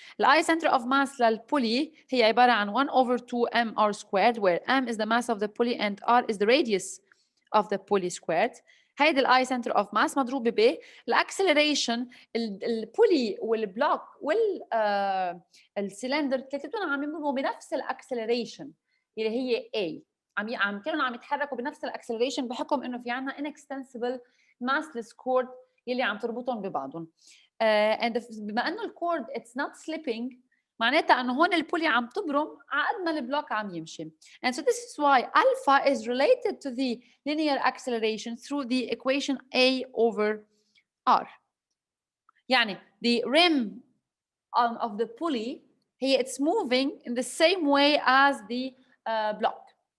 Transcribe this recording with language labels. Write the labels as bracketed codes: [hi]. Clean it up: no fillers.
[en] The I center of mass للpulley [ar] هي عبارة عن [en] 1 over 2 mr squared, where m is the mass of the pulley and r is the radius of the pulley squared. [ar] هيدي الاي سنتر اوف ماس مضروبه ب الاكسلريشن البولي والبلوك والسلندر ثلاثتهم عم يمروا بنفس الاكسلريشن اللي هي A. عم كانوا عم يتحركوا بنفس الاكسلريشن بحكم انه في عندنا [en] inextensible massless cord [ar] يلي عم تربطهم ببعضهم. and بما انه الكورد [en] it's not slipping [ar] معناتها انه هون البولي عم تبرم على قد ما البلوك عم يمشي. [en] And so this is why alpha is related to the linear acceleration through the equation A over R. يعني the rim of the pulley هي it's moving in the same way as the block.